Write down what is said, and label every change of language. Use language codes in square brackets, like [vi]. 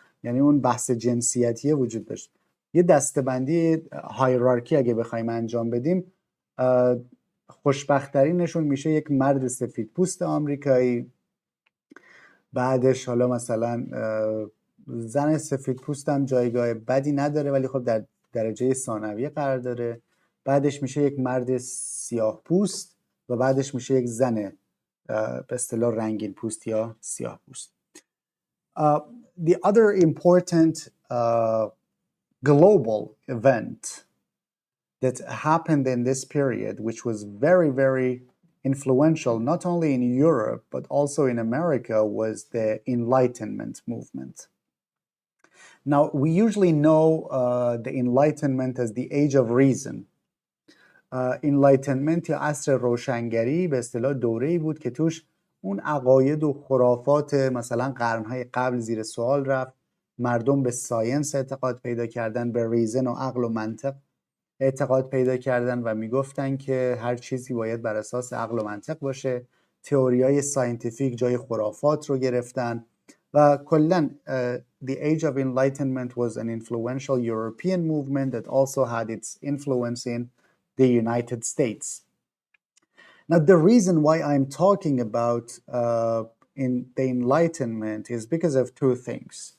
[fa] یعنی اون بحث جنسیتی وجود داشت. یه دستبندی هایرارکی اگه بخوایم انجام بدیم، خوشبخت‌ترینشون میشه یک مرد سفید پوست آمریکایی، بعدش حالا مثلا زن سفید پوست هم جایگاه بدی نداره ولی خب در درجه ثانویه قرار داره، بعدش میشه یک مرد سیاه پوست و بعدش میشه یک زن به اصطلاح رنگین پوست یا سیاه پوست. [en] The other important global event that happened in this period, which was very, very influential, not only in Europe, but also in America, was the Enlightenment movement. Now, we usually know the Enlightenment as the Age of Reason. [fa] Enlightenment یا عصر روشنگری به اصطلاح دوره‌ای بود که توش اون عقاید و خرافات مثلا قرنهای قبل زیر سوال رفت، مردم به ساینس اعتقاد پیدا کردن، به ریزن و عقل و منطق اعتقاد پیدا کردن و میگفتن که هر چیزی باید بر اساس عقل و منطق باشه. تئوریای ساینتیفیک جای خرافات رو گرفتن و کلاً [en] the Age of Enlightenment was an influential European movement that also had its influence in the United States. Now, the reason why I'm talking about in the Enlightenment is because of two things.